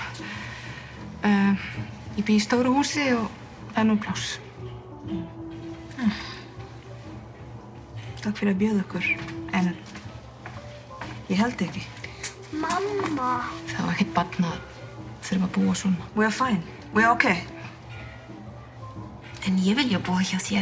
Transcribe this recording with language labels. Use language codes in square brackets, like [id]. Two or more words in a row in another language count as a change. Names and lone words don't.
[is] Ég bý í stóru húsi og það er nú pláss. Takk fyrir að bjóða okkur, en ég held ekki. Mamma. Það var ekkert barn að þurfa að búa svona. [en] We are fine. We are okay. [is] En ég vilja búa hjá þér.